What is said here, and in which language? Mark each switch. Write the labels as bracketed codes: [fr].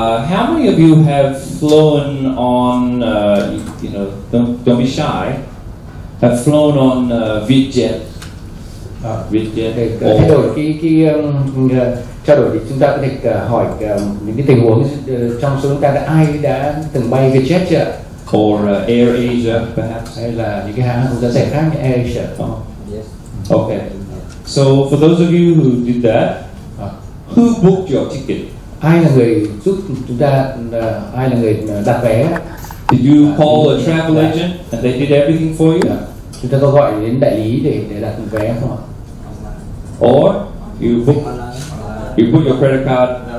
[en] How many of you have flown on, don't be shy, have flown on Vietjet? [vi] Để thay đổi cái trao đổi thì chúng ta có thể hỏi những cái tình huống trong số chúng ta ai đã từng bay Vietjet chưa? [en] Or Air Asia, perhaps? [vi] Hay là những cái hãng không giá rẻ khác như Air Asia? [en] Yes. Okay. So for those of you who did that, who booked your ticket? [vi] Ai là người giúp chúng ta, ai là người đặt vé? [en] Did you call a travel agent and they did everything for you? [vi] Chúng ta có gọi đến đại lý để đặt vé không ạ? [en] Or you put your credit card?